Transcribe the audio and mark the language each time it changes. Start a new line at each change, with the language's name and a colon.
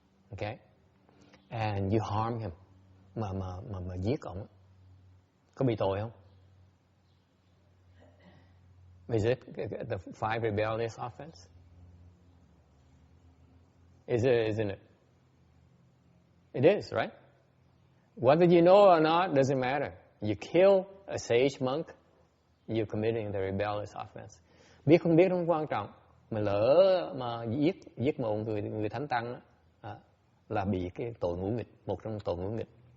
English: Okay, and you harm him,
Vietnamese: mà giết ông, có bị tội không?
English: Is it the 5 rebellious offense? Isn't it? It is, right? Whether you know or not doesn't matter. You kill a sage monk, you're committing the rebellious offense.
Vietnamese: Biết không biết không quan trọng, mà lỡ mà giết một người thánh tăng đó, là bị cái tội ngũ nghịch, một trong tội ngũ nghịch.